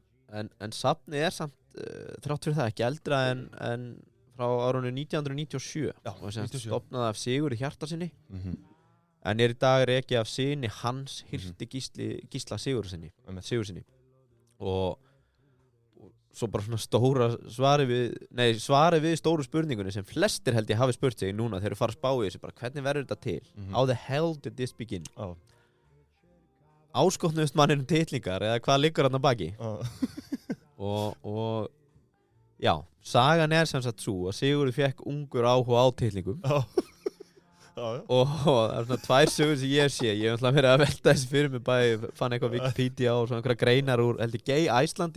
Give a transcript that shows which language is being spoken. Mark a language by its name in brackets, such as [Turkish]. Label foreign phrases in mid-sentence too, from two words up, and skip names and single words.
[Icelandic] En safnið er samt, þrátt fyrir það, ekki eldra en frá árunni 1997 og sem stofnaði af Sigurði Hjartarsyni en er í dag rekið af syni hans Hirti Gísla Sigurðssyni og svo bara svona stóra svari við stóru spurningunni sem flestir held ég hafi spurt sig núna þegar þeir fara að spá í þessu bara hvernig verður þetta til? [English] How the hell did this begin? [Icelandic] Áskotnuðust manninn titlingar eða hvað liggur hann að baki? Og Já, sagan sem sagt svo að Sigurður fekk ungur áhuga á titlingum og það er svona 2 sögur sem ég sé. Ég hef verið að velta þessi fyrir mig, bæði fann eitthvað Wikipedia og svona einhverja greinar úr heldur Gay Iceland.